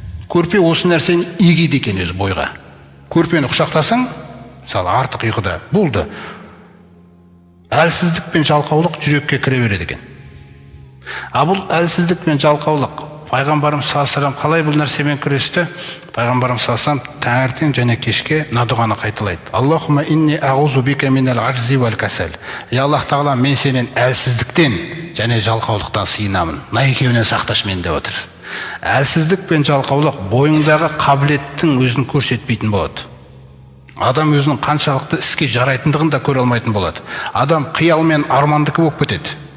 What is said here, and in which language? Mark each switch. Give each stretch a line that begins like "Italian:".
Kazakh: Көрпе осы нәрсені егеді екен өз бойға. Көрпені құшақтасаң, мысалы артық ұйқыда болды. Әлсіздік пен жалқаулық жүрекке кіре береді екен. Бұл әлсіздік пен жалқаулық пайғамбарымыз саллаллаху қалай бұл нәрсемен күресті? Пайғамбарымыз саллаллаху таңертең және кешке мына дұғаны қайталайды.
Arabic: Аллахумма инни аузу бика минал ажзи вал касал.
Kazakh: Аллах тағала, мен сенен әлсіздіктен және жалқаулықтан сыйынамын. Мына екеуінен сақташы мені деп отыр. Әлсіздік пен жалқаулық бойыңдағы қабілеттің өзін көрсетпейтін болады. Адам өзінің қаншалықты іске жарайтындығын да көре алмайтын болады. Адам қиял мен армандыкі болып кетеді.